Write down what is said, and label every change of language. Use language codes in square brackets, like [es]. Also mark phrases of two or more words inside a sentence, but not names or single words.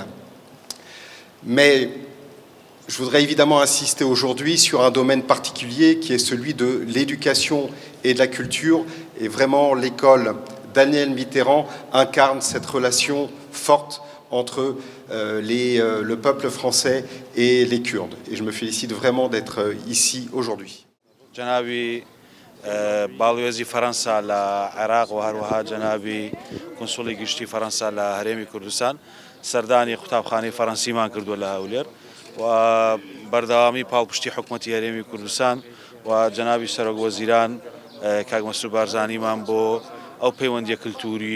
[fr] Mais je voudrais évidemment insister aujourd'hui sur un domaine particulier qui est celui de l'éducation et de la culture. Et vraiment, l'école Daniel Mitterrand incarne cette relation forte entre le peuple français et les Kurdes. Et je me félicite vraiment d'être ici aujourd'hui. [ckb] باڵێزی فەرەنسا لە عێراق و هەروەها جەنابی کۆنسوڵی گشتی فەرەنسا لە هەرێمی کوردستان سەردانی قوتابخانەی فەرەنسیمان کردووە لە هەولێر و بەردەوامی پاڵپشتی حکوومەتی هەرێمی کوردستان و جەنابی سەرۆک وەزیران کاک مەسعود بارزانیمان بۆ ئەو پەیوەندیە کلتوری